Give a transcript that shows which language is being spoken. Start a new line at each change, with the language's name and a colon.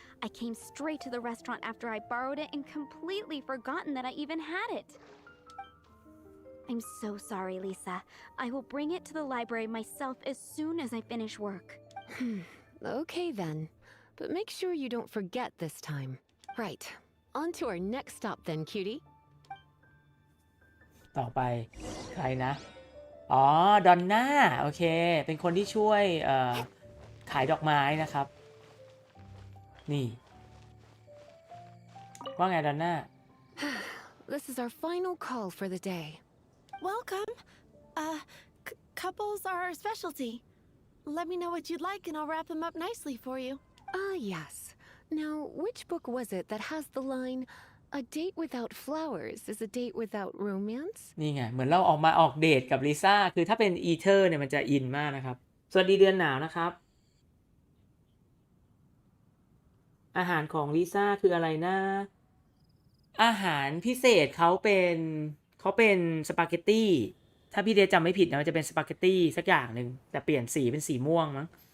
English: I came straight to the restaurant after I borrowed it and completely forgotten that I even had it. I'm so sorry, Lisa. I will bring it to the library myself as soon as I finish work. Okay then. But make sure you don't forget this time. Right. On to our next stop then, cutie.
Thai: ต่อไปใครนะ อ๋อ ดอนน่า โอเค เป็นคนที่ช่วยขายดอกไม้นะครับ นี่ ว่าไงดอนน่า
English: This is our final call for the day. Welcome. Couples are our specialty. Let me know what you'd like and I'll wrap them up nicely for you. Yes. Now, which book was it that has the line, "A date without flowers is a date without romance"?
Thai: นี่ไง เหมือนเราออกเดทกับลิซ่า คือถ้าเป็นอีเทอร์เนี่ยมันจะอินมากนะครับ สวัสดีเดือนหนาวนะครับ อาหารของลิซ่าคืออะไรนะ อาหารพิเศษเขาเป็นสปาเกตตี้ ถ้าพี่เดชจำไม่ผิดนะมันจะเป็นสปาเกตตี้สักอย่างหนึ่งแต่เปลี่ยนสีเป็นสีม่วงมั้ง